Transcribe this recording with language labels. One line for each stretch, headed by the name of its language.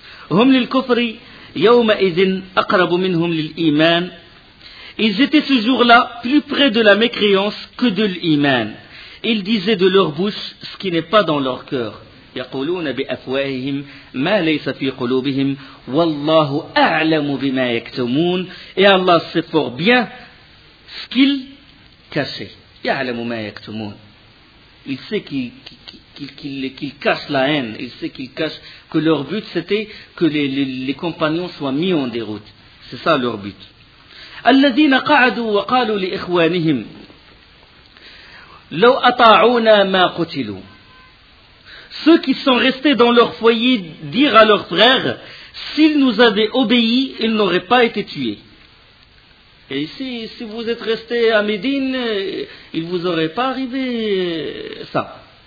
Arabic: هم للكفر يومئذ اقرب منهم للايمان.
French: Ils étaient ce jour-là plus près de la mécréance que de l'iman. Ils disaient de leur bouche ce qui n'est pas dans leur cœur.
Arabic: يقولون بأفواههم ما ليس في قلوبهم والله أعلم بما يكتمون.
French: Et Allah sait fort bien ce qu'il cache.
Arabic: يعلم ما يكتمون.
French: Il sait qu'il cache la haine. Il sait qu'il cache que leur but c'était que les compagnons soient mis en déroute. C'est ça leur but.
Arabic: الذين قعدوا وقالوا لإخوانهم لو أطاعونا ما قتلوا.
French: Ceux qui sont restés dans leur foyer dirent à leurs frères, s'ils nous avaient obéi, ils n'auraient pas été tués. Et si vous êtes restés à Médine, il ne vous aurait pas arrivé ça.